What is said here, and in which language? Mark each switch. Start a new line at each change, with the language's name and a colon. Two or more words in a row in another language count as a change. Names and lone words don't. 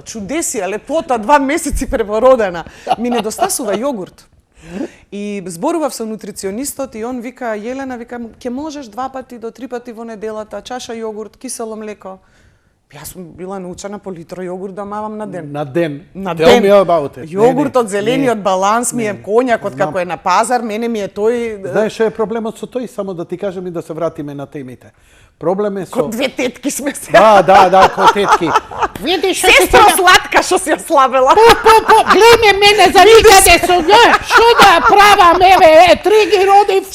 Macedonian: Чудесија, лепота, 2 месеци препородена. Ми недостасува јогурт. И зборував со нутриционистот и он вика, Јелена, вика, ќе можеш 2 пати до 3 пати во неделата, чаша јогурт, кисело млеко. Јас сум била научена по литро јогурт да мавам на ден. На ден. На
English: Tell
Macedonian: ден.
English: me about it.
Macedonian: Јогуртот, Не, зелениот баланс ми е коњакот Знам. како е на пазар, мене ми е тој Знаеш што е проблемот со тој? Само да ти кажем и да се вратиме на темите. Проблем е со... две тетки сме се. Да, ко тетки. Видиш што Сестра сладка што си ја слабела. гледай ме мене за никаде со што да правам, еве, 3 ги родив.